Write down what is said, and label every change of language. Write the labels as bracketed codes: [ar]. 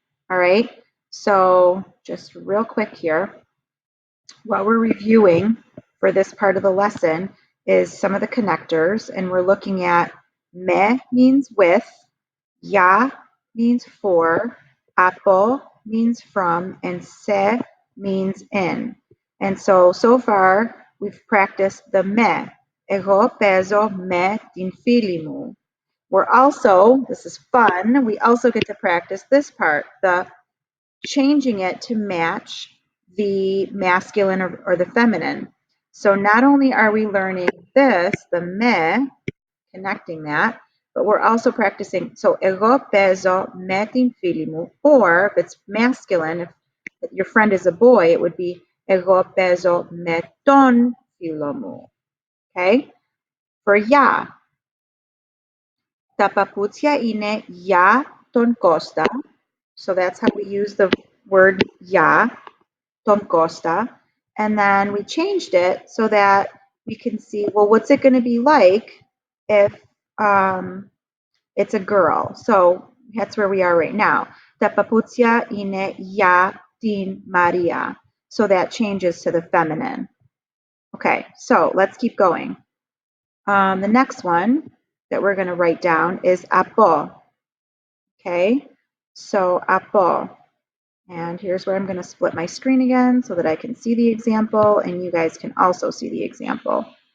[en] All right, so just real quick here, what we're reviewing for this part of the lesson is some of the connectors, and we're looking at me means with, ya means for, apo means from, and se means in. And so far, we've practiced the me. [el] Εγώ παίζω με την φίλη μου. [en] We're also, this is fun, we also get to practice this part, the changing it to match the masculine or the feminine. So not only are we learning this, the me, connecting that, but we're also practicing. So [el] εγώ παίζω με την φίλη μου, [en] or if it's masculine, if your friend is a boy, it would be [el] εγώ παίζω με τον φίλο μου. [en] Okay? For ya, [el] τα παπούτσια είναι για τον Κώστα. [en] So that's how we use the word ya, [el] τον Κώστα. [en] And then we changed it so that we can see, well, what's it going to be like if it's a girl. So that's where we are right now. [el] Τα παπούτσια είναι για την Maria. [en] So that changes to the feminine. Okay, so let's keep going. The next one that we're going to write down is apo. Okay, so apo. And here's where I'm going to split my screen again so that I can see the example and you guys can also see the example.